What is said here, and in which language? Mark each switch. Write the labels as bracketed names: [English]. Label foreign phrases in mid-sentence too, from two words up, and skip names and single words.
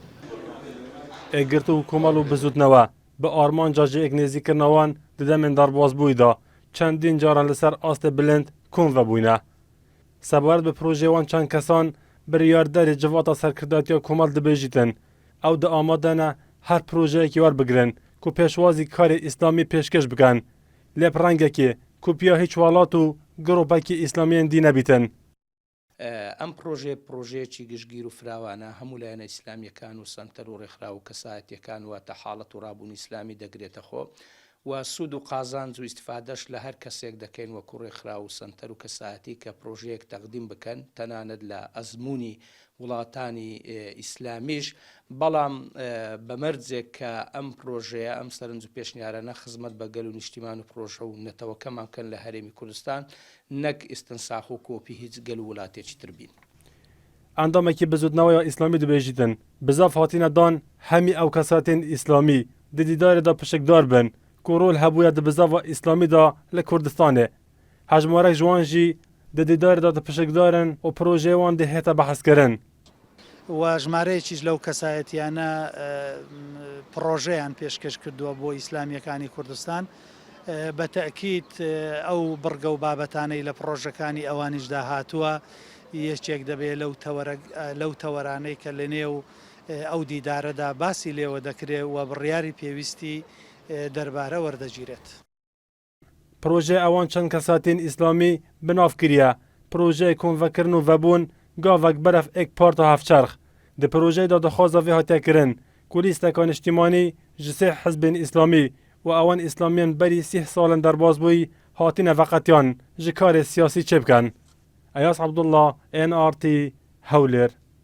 [Kurdish] ئێگرت و کۆمەڵ و بزوتنەوە بە ئارمانجا ژێک نێزیکردنەوان di demên darbazbûyî da çendîn caran li ser astê bilind kom vebûne. Sebaret bi projeyê wan çend kesan biryarderê civata serkirdatiya komal dibêjîtin. Ew di amade ne her projeyekî werbigirin ku pêşwazî karê îslamî pêşkêş bikin. Lêp rengekê ku piya hiç welat û giropekî îslamiyên dî nebîtin. [Central Kurdish] ئەم پرۆژەیەکی گشتگیر و فراوانە هەموو لایەنە ئیسلامیەکان و سەنتەر و ڕێکخرا و کەسایەتیەکان واتە حاڵەت و ڕابوونی ئیسلامی دەگرێتە خۆ و سوود و قازانج و ئیستیفادەش لە هەر کەسێک دەکەین وەکو ڕێکخرا و سەنتەر و کەسایەتی کە پرۆژەیەک تەقدیم بکەن تەنانەت لە ئەزموونی وڵاتانی ئیسلامیش بەڵام بەمەرجێک کە ئەم پرۆژەیە ئەم سەرنج و پێشنیارانە خزمەت بە گەل و نیشتیمان و پرۆژە و نەتەوەکەمان کەن لە هەرێمی کوردستان نەک ئیستنساخ و کۆپی هیچ گەل و وڵاتێکی تر بین. [Kurdish] ئەندامێکی بزوتنەوەی ئیسلامی دەبێژیتن بزاف هاتینە دان هەمی ئەو کەساتێن ئیسلامی di dîdarê da pişikdar bin ku rol hebûye di bizava îslamî da li Kurdistanê. Hejmarek ji wan jî di dîdarê da di pişikdarin û projeyê wan dê hête behezkirin. [Central Kurdish] و ژمارەیەکیش لەو کەسایەتیانە پرۆژەیان پێشکەش کردووە بۆ ئیسلامیەکانی کوردستان بە تەئکید ئەو بڕگە و بابەتانەی لە پرۆژەکانی ئەوانیشدا هاتووە یەکێک دەبێت لەو تەوەرانەی کە لە نێو ئەو دیدارەدا باسی لێوە دەکرێت و بڕیاری پێویستی دەربارە وەردەگیرێت. [Kurdish] پرۆژێ ئەوان چەند کەساتین ئیسلامی بناف کریە پرۆژەی کۆنڤەکردن و vebûn gavek beref ek parta hevçerx. Di projeyê da dixwaza vê hatiye kirin ku lîsteka niştimanî ji sê hizbên îslamî û ewan îslamiyên berî 30 salên derbasbûyî hatine veqetiyan ji karê siyasî çêbikin. Eyas Abdullah, NRT, Hewlêr.